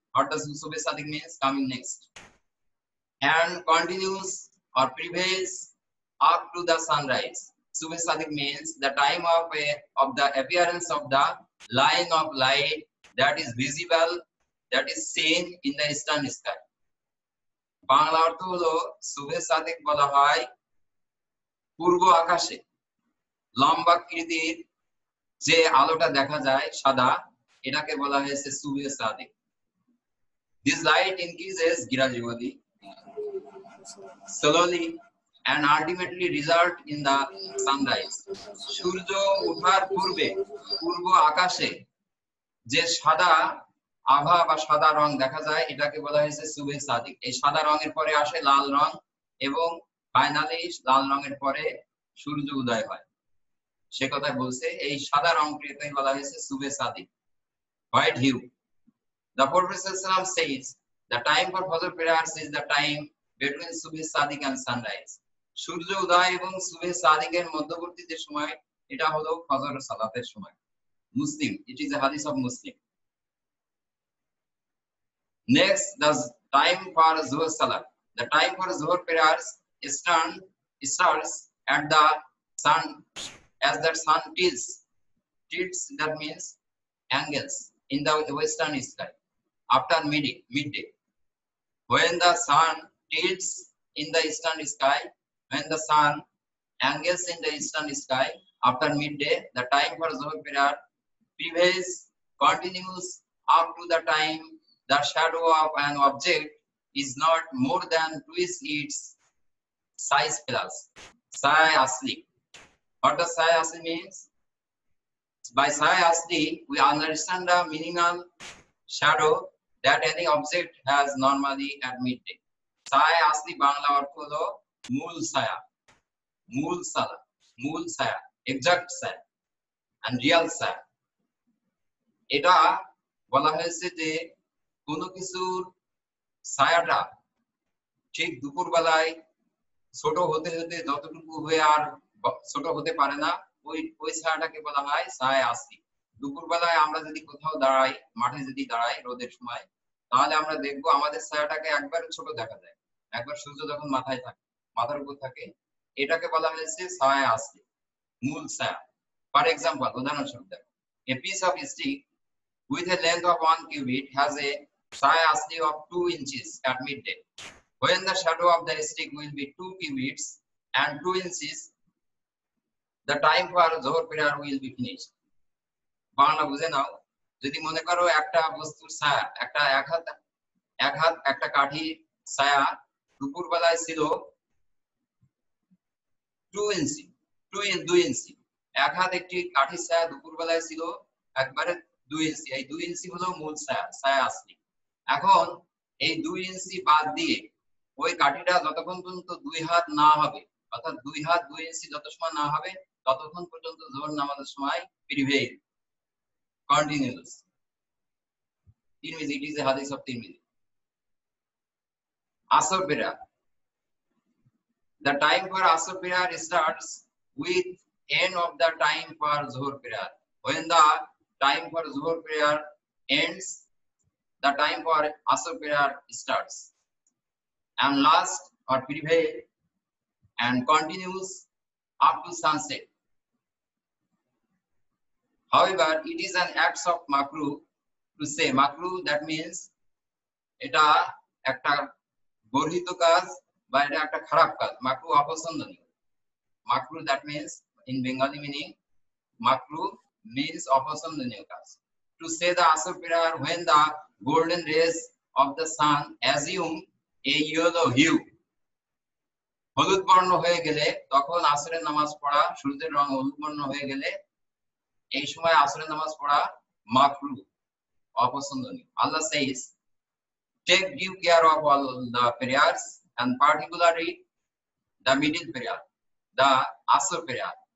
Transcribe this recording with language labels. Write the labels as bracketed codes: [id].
[en] What does Subh Sadiq means? Coming next. And continues or prevails up to the sunrise. Subh Sadiq means the time of the appearance of the line of light that is visible, that is seen in the eastern sky. [bn] Bangla অর্থ হলো শুভে সাদিক বলা হয় পূর্ব আকাশে লম্বাকৃতির যে আলোটা দেখা যায় সাদা, এটাকে বলা হয়েছে শুভে Sadiq. [en] This light increases gradually, slowly, and ultimately result in the sunrise. [bn] সূর্য ওঠার পূর্বে পূর্ব আকাশে যে সাদা আভা বা সাদা রং দেখা যায়, এটাকে বলা হয়েছে শুভে সাদিক। এই সাদা রঙের পরে আসে লাল রং এবং ফাইনালি লাল রঙের পরে সূর্য উদয় হয়। সে কথা বলছে এই সাদা রংকে বলা হয়েছে শুভে Sadiq, [en] White hue. The Prophet says the time for Fajr prayers is the time between Subh Sadiq and sunrise. [bn] সূর্য উদয় এবং শুভে সাদিকের মধ্যবর্তী যে সময়, এটা হলো ফজর সালাতের সময়। [en] Muslim, it is a hadith of Muslim. Next, the time for Zuhr Salat. The time for Zuhr prayers starts at the sun, as the sun tilts. Tilts, that means angles in the western sky after midday. When the sun tilts in the eastern sky, when the sun angles in the eastern sky after midday, the time for Zuhr prayer prevails, continues up to the time the shadow of an object is not more than twice its size plus. Sai Asli. What does Sai Asli means? By Sai Asli, we understand the minimal shadow that any object has normally at midday. [bn] Sai Asli Bangla অর্থ হলো মূল ছায়া, মূল সালা, মূল ছায়া, exact ছায়া and real ছায়া। এটা বলা হয়েছে যে কোনো কিছুর ছায়াটা ঠিক দুপুর বেলায় ছোট হতে হতে যতটুকু হয়ে আর ছোট হতে পারে না, ওই ছায়াটাকে বলা হয় ছায়া আসি। দুপুর বেলায় আমরা যদি কোথাও দাঁড়াই, মাঠে যদি দাঁড়াই রোদের সময়, তাহলে আমরা দেখবো আমাদের ছায়াটাকে একবার ছোট দেখা যায়, একবার সূর্য যখন মাথায় থাকে, মাথার উপর থাকে, এটাকে বলা হয়েছে ছায়া আসি, মূল ছায়া। [en] for example, [bn] উদাহরণস্বরূপ দেখো, [en] a piece of stick with a length of 1 cubit has a Sai Asli of 2 inches at midday. When the shadow of the stick will be 2 cubits and 2 inches, the time for Zuhr prayer will be finished. [bn] Bangla বুঝে নাও, যদি মনে করো একটা বস্তুর ছায়া, একটা এক হাত একটা কাঠির ছায়া দুপুর বেলায় ছিল 2 ইঞ্চি, 2 ইঞ্চি, এক হাত একটি কাঠির ছায়া দুপুর বেলায় ছিল একবারে 2 ইঞ্চি। এই 2 ইঞ্চি হলো মূল ছায়া, ছায়া আসলি। এখন এই 2 ইঞ্চি বাদ দিয়ে ওই কাঠিটা যতক্ষণ পর্যন্ত 2 হাত না হবে, অর্থাৎ 2 হাত 2 ইঞ্চি যত সময় না হবে, ততক্ষণ পর্যন্ত জোহর নামাজের সময় [en] Prevail, continuous. Tirmidhi, it is a hadith of Tirmidhi. Asr prayer. The time for Asr prayer starts with end of the time for Zuhr prayer. When the time for Zuhr prayer ends, the time for Asr prayer starts and lasts or prevail and continues up to sunset. However, it is an act of makruh to say makruh, that means [bn] এটা একটা বর্হিত কাজ বা এটা একটা খারাপ কাজ, makruh অপছন্দনীয়। [en] Makruh, that means in Bengali meaning, makruh means [bn] অপছন্দনীয় কাজ। [en] To say the Asr prayer when the golden rays of the sun assume a yellow hue, [bn] হলুদ বর্ণ হয়ে গেলে তখন আসরের নামাজ পড়া, সূর্যের রং হলুদ বর্ণ হয়ে গেলে এই সময় আসরের নামাজ পড়া মাকরুহ, অপছন্দনীয়। [en] Allah says, take due care of all the prayers and particularly the middle prayer, the Asr prayer.